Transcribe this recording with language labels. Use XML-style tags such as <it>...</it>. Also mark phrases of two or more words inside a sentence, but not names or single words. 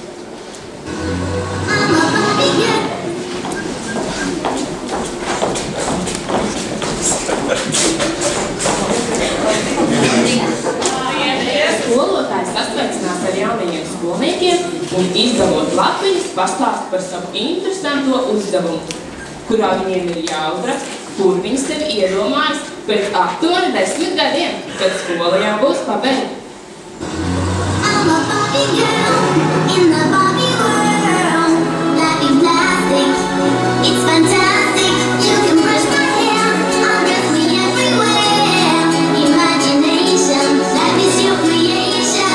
<lv>Skolotājs sasveicinās ar jaunajiem skolniekiem un izdalot lapiņas pastāst par savu interesanto uzdevumu, kurā viņiem ir jāuzraksta, kur viņi sevi iedomājas pēc aptuveni 10 gadiem, kad skola jau būs pabeigta.</lv> <en>I'm a Barbie girl in the Barbie world. Life is plastic, it's fantastic. You can brush my hair, undress me everywhere. Imagination, life is your creation.</en>